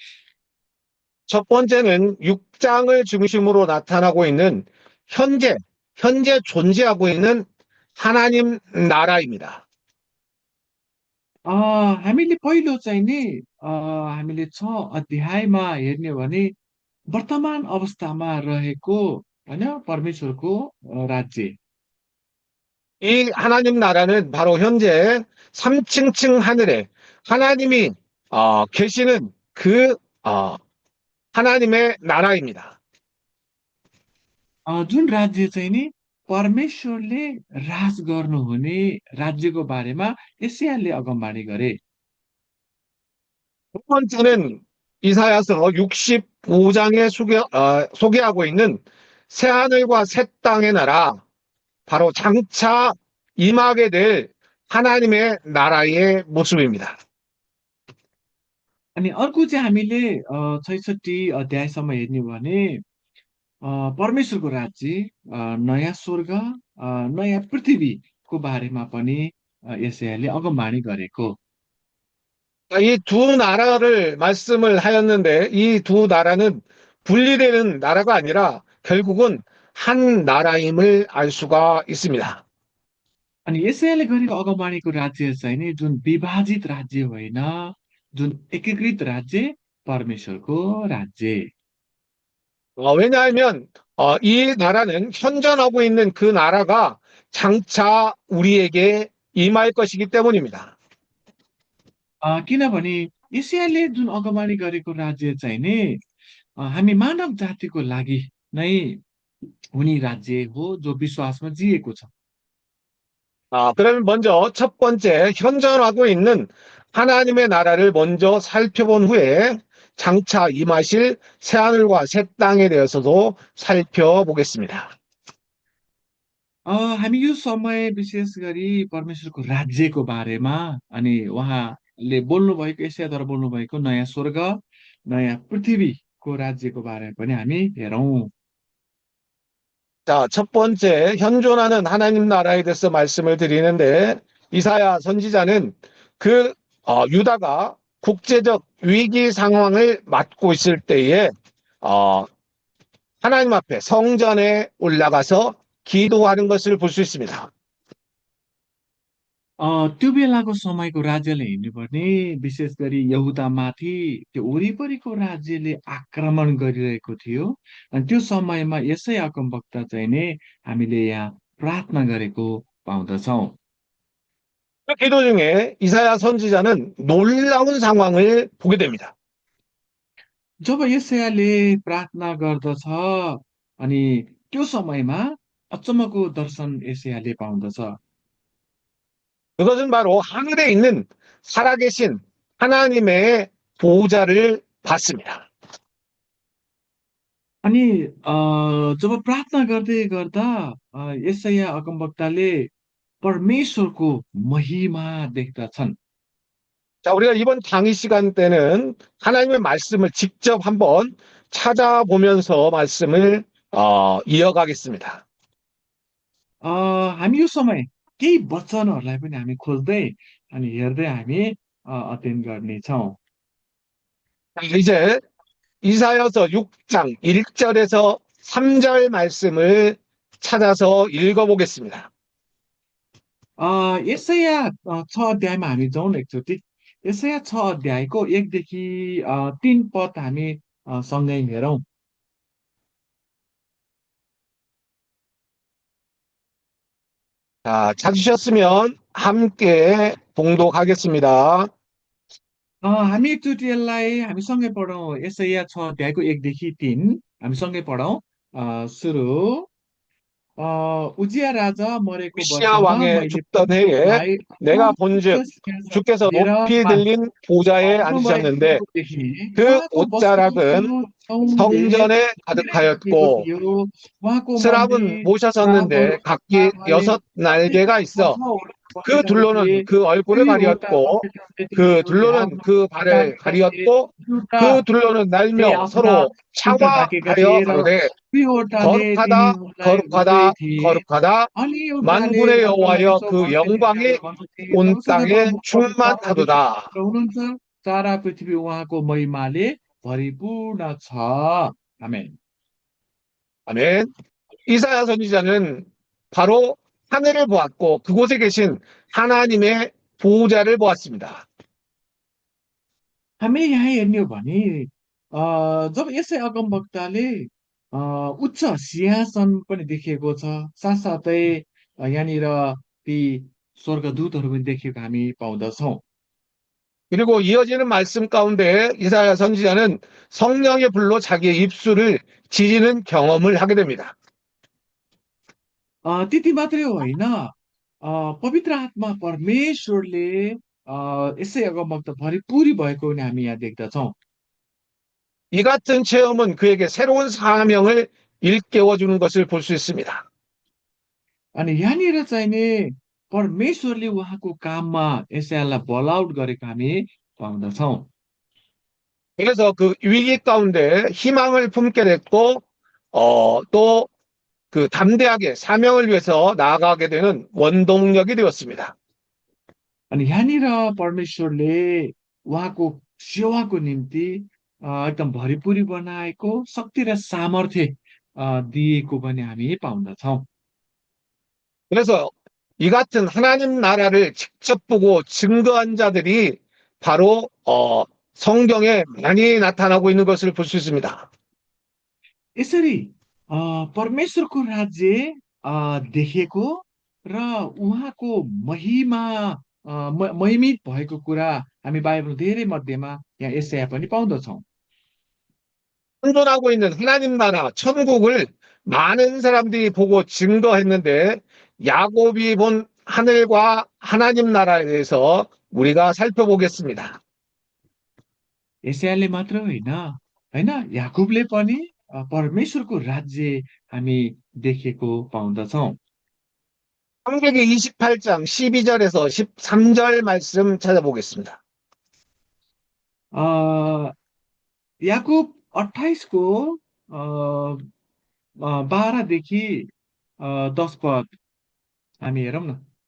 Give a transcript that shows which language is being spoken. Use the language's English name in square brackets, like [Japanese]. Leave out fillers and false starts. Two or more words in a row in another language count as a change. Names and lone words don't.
[Korean] 첫 번째는 6장을 중심으로 나타나고 있는 현재 현재 존재하고 있는 하나님 나라입니다. [Nepali] हामीले पहिलो चाहिँ नि हामीले 6 अध्यायमा हेर्ने हो भने वर्तमान अवस्थामा रहेको होइन परमेश्वरको राज्य [Korean] 이 하나님 나라는 바로 현재 3층층 하늘에 하나님이 계시는 그 하나님의 나라입니다. [Nepali] जुन राज्य चाहिँ नि परमेश्वरले राज गर्नुहुने राज्यको बारेमा यशायाले अगमबाणी गरे [Korean] 두 번째는 이사야서 65장에 소개하고 있는 새하늘과 새 땅의 나라, 바로 장차 임하게 될 하나님의 나라의 모습입니다. [Nepali] अनि अर्को चाहिँ हामीले 66 अध्यायसम्म हेर्ने हो भने परमेश्वरको राज्य नयाँ स्वर्ग नयाँ पृथ्वीको बारेमा पनि यशायाले अगमबाणी गरेको [Korean] 이 두 나라를 말씀을 하였는데 이 두 나라는 분리되는 나라가 아니라 결국은 한 나라임을 알 수가 있습니다. [Nepali] अनि यशायाले गरेको अगमबाणीको राज्य चाहिँ नि जुन विभाजित राज्य होइन जुन एकीकृत राज्य परमेश्वरको राज्य [Korean] 왜냐하면 이 나라는 현존하고 있는 그 나라가 장차 우리에게 임할 것이기 때문입니다. [Nepali] किनभने एसियाले जुन अगमबाणी गरेको राज्य चाहिँ नि हामी मानव जातिको लागि नै हुने राज्य हो जो विश्वासमा जिएको छ [Korean] 그러면 먼저 첫 번째 현존하고 있는 하나님의 나라를 먼저 살펴본 후에 장차 임하실 새하늘과 새 땅에 대해서도 살펴보겠습니다. [Nepali] हामी यो समय विशेष गरी परमेश्वरको राज्यको बारेमा अनि उहाँले बोल्नुभएको एसियाद्वारा बोल्नुभएको नयाँ स्वर्ग नयाँ पृथ्वीको राज्यको बारेमा पनि हामी हेरौँ [Korean] 자, 첫 번째 현존하는 하나님 나라에 대해서 말씀을 드리는데 이사야 선지자는 그 유다가 국제적 위기 상황을 맞고 있을 때에 하나님 앞에 성전에 올라가서 기도하는 것을 볼 수 있습니다. [Nepali] त्यो बेलाको समयको राज्यले हिँड्नुपर्ने विशेष गरी यहुदामाथि त्यो वरिपरिको राज्यले आक्रमण गरिरहेको थियो अनि त्यो समयमा यसै अगमवक्ता चाहिँ नि हामीले यहाँ प्रार्थना गरेको पाउँदछौँ [Korean] 그 기도 중에 이사야 선지자는 놀라운 상황을 보게 됩니다. [Nepali] जब यसैयाले प्रार्थना गर्दछ अनि त्यो समयमा अचम्मको दर्शन यसैयाले पाउँदछ [Korean] 그것은 바로 하늘에 있는 살아계신 하나님의 보호자를 봤습니다. [Nepali] अनि जब प्रार्थना गर्दै गर्दा यसैया अगमवक्ताले परमेश्वरको महिमा देख्दछन् [Korean] 자, 우리가 이번 강의 시간 때는 하나님의 말씀을 직접 한번 찾아보면서 말씀을 이어가겠습니다. [Nepali] हामी यो समय केही वचनहरूलाई पनि हामी खोज्दै अनि हेर्दै हामी अध्ययन गर्नेछौँ [Korean] 자, 이제 이사야서 6장 1절에서 3절 말씀을 찾아서 읽어보겠습니다. [Nepali] यसैया 6 अध्यायमा हामी जाउँ एकचोटि यसैया 6 अध्यायको 1देखि 3 पद हामी सँगै हेरौँ [Korean] 자, 찾으셨으면 함께 봉독하겠습니다. [Nepali] हामी एकचोटि यसलाई हामी सँगै पढौँ यसैया 6 अध्यायको 1देखि 3 हामी सँगै पढौँ सुरु उजिया राजा मरेको [Korean] 우시야 [Nepali] वर्षमा [Korean] 왕의 [Nepali] मैले [Korean] 죽던 해에 [Nepali] परमेश्वरलाई [Korean] 내가 본즉 주께서 [Nepali] लिएर [Korean] 높이 들린 보좌에 앉으셨는데 [Nepali] देखि [Korean] 그 [Nepali] उहाँको [Korean] 옷자락은 [Nepali] वस्त्रको छाउनीले [Korean] 성전에 [Nepali] ढाकिएको [Korean] 가득하였고 [Nepali] थियो उहाँको [Korean] 스랍은 [Nepali] मन्दिर [Korean] 모셔섰는데 각기 6날개가 있어 그 둘로는 그 얼굴을 가리었고 그 둘로는 그 발을 가리었고 그 둘로는 날며 서로 차와하여 가로되 거룩하다 거룩하다 거룩하다 만군의 여호와여 그 영광이 온 땅에 충만하도다. [Nepali] हुनुहुन्छ सारा पृथ्वी उहाँको महिमाले भरिपूर्ण छ आमेन [Korean] 아멘. 이사야 선지자는 바로 하늘을 보았고 그곳에 계신 하나님의 보호자를 보았습니다. [Nepali] हामी यहाँ हेर्ने हो भने जब यसै अगमवक्ताले उच्च सिंहासन पनि देखिएको छ, साथसाथै यहाँनिर ती स्वर्गदूतहरू पनि देखिएको हामी पाउँदछौँ। [Korean] 그리고 이어지는 말씀 가운데 이사야 선지자는 성령의 불로 자기의 입술을 지지는 경험을 하게 됩니다. [Nepali] त्यति मात्रै होइन, पवित्र आत्मा परमेश्वरले यसै अगमवक्ता भरिपुरी भएको पनि हामी यहाँ देख्दछौँ। [Korean] 이 같은 체험은 그에게 새로운 사명을 일깨워 주는 것을 볼 수 있습니다. [Nepali] अनि यहाँनिर चाहिँ नि परमेश्वरले उहाँको काममा एसायालाई बलाउट गरेको हामी पाउँदछौँ। [Korean] 그래서 그 위기 가운데 희망을 품게 됐고, 또 그 담대하게 사명을 위해서 나아가게 되는 원동력이 되었습니다. [Nepali] अनि यहाँनिर परमेश्वरले उहाँको सेवाको निम्ति एकदम भरिपुरी बनाएको शक्ति र सामर्थ्य दिएको पनि हामी पाउँदछौँ। [Korean] 그래서 이 같은 하나님 나라를 직접 보고 증거한 자들이 바로 성경에 많이 나타나고 있는 것을 볼 수 있습니다. [Nepali] यसरी परमेश्वरको राज्य देखेको र उहाँको महिमा महिमित भएको कुरा हामी बाइबल धेरै मध्येमा यहाँ एसाया पनि पाउँदछौँ। [Korean] 생존하고 있는 하나님 나라, 천국을 많은 사람들이 보고 증거했는데 야곱이 본 하늘과 하나님 나라에 대해서 우리가 살펴보겠습니다. [Nepali] एसायाले मात्र होइन, होइन, याकुबले पनि परमेश्वरको राज्य हामी देखेको पाउँदछौँ। [Korean] 창세기 28장 12절에서 13절 말씀 찾아보겠습니다. [Nepali] याकुब 28को 12देखि 10 पद हामी हेरौँ न।